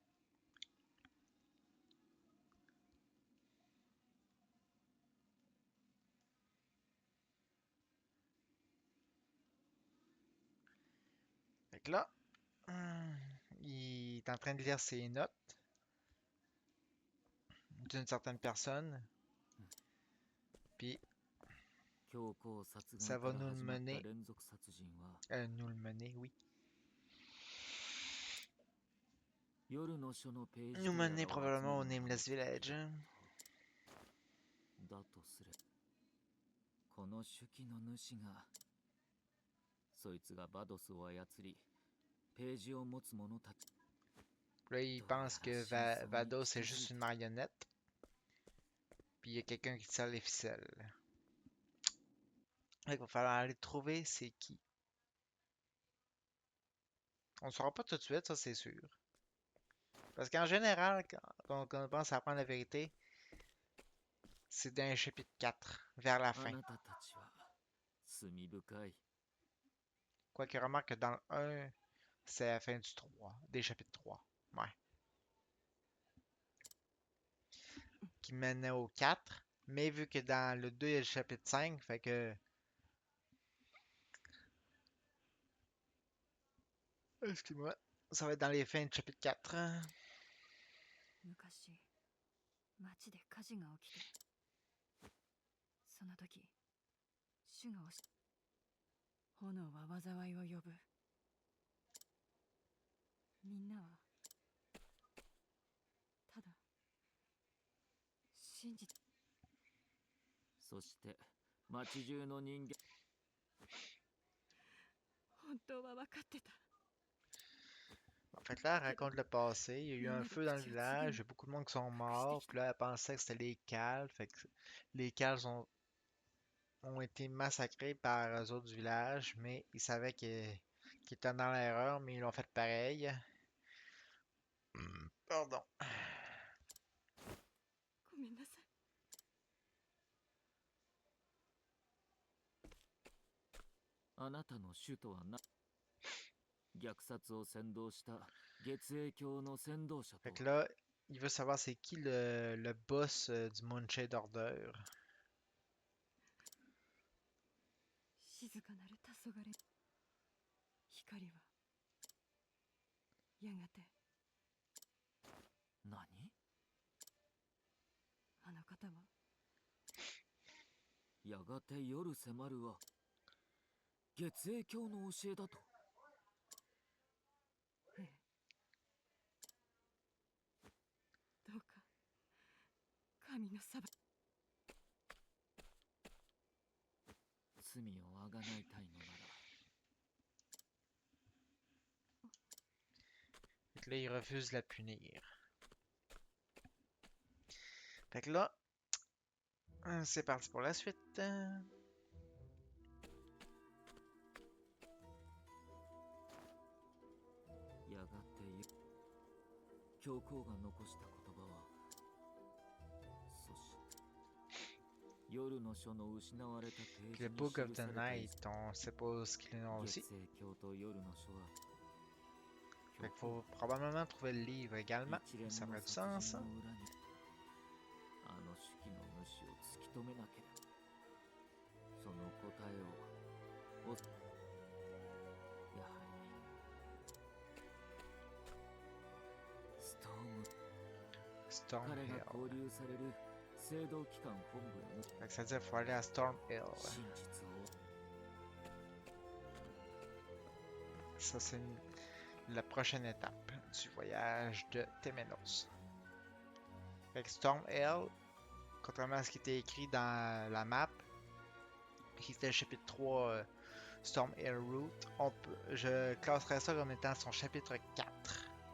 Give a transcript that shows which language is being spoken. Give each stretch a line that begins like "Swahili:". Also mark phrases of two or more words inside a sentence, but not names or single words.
French: Fait que là, il est en train de lire ses notes d'une certaine personne. Puis
Japanese: 教皇殺
French: ça
Japanese: 害か
French: va
Japanese: ら
French: nous le
Japanese: 始まった
French: mener.
Japanese: 連続殺人は
French: Nous le mener, oui.
Japanese: 夜の書のページ
French: Nous
Japanese: で
French: mener
Japanese: 表す
French: probablement au
Japanese: ものが
French: Nameless Village.
Japanese: だとすればこの手記の主がそいつがバドスを操りページを持つ者たち
French: Là, il pense que Vados c'est juste une marionnette. Puis il y a quelqu'un qui tire les ficelles. Fait qu'il va falloir aller trouver c'est qui. On ne saura pas tout de suite, ça c'est sûr. Parce qu'en général, quand on pense à apprendre la vérité, c'est dans le chapitre 4, vers la
Japanese: あ
French: fin.
Japanese: なたたちは罪深い
French: Quoique remarque que dans le 1, c'est la fin du 3, des chapitres 3. Ouais. Qui menait au 4. Mais vu que dans le 2, il y a le chapitre 5, fait que Excuse-moi. Ça va être dans les fins du chapitre 4.
Japanese: 昔町で火事が起きて、その時主が炎は災いを呼ぶ。みんなはただ信じて。そして町中の人間。本当は分かってた。
French: En fait, là, elle raconte le passé. Il y a eu un feu dans le village. Il y a beaucoup de monde qui sont morts. Puis là, elle pensait que c'était les Cals. Fait que les Cals ont été massacrés par eux autres du village. Mais ils savaient qu'ils étaient dans l'erreur. Mais ils l'ont fait pareil. Pardon.
Japanese: ごめんなさい。あなたの首都は虐殺を先導した月影教の先導者と
French: Fait que là, il veut savoir c'est qui le boss du Moonshade Order.
Japanese: 静かなる黄昏。光はやがて何？あの方はやがて夜迫るは月影教の教えだと。ええ。どうか神の裁き。罪をあがないたいのなら。
French: Fait que là, il refuse de la punir. Fait que là, c'est parti pour la suite.
Japanese: やがて教皇が残した言葉は、そして夜の書の失われたページ
French: Le
Japanese: に
French: Book of
Japanese: 記
French: the
Japanese: された
French: Night, on sait pas ce qu'il en a aussi.
Japanese: 月影教と夜の書は
French: Fait qu'il faut probablement trouver le livre également.
Japanese: 一連
French: Ça
Japanese: の
French: ferait du
Japanese: 殺
French: sens,
Japanese: 人
French: hein?
Japanese: の裏にあの手記の主を突き止めなければその答えをやはりストーム
French: Storm
Japanese: 彼が
French: Hill.
Japanese: 交流される聖堂機関本部への
French: Fait que ça veut dire qu'il faut aller à Storm Hill.
Japanese: 真実を
French: Ça, c'est la prochaine étape du voyage de Temenos. Fait que Storm Hill, contrairement à ce qui était écrit dans la map, qui était le chapitre 3 Storm Hill Route, je classerais ça comme étant son chapitre 4.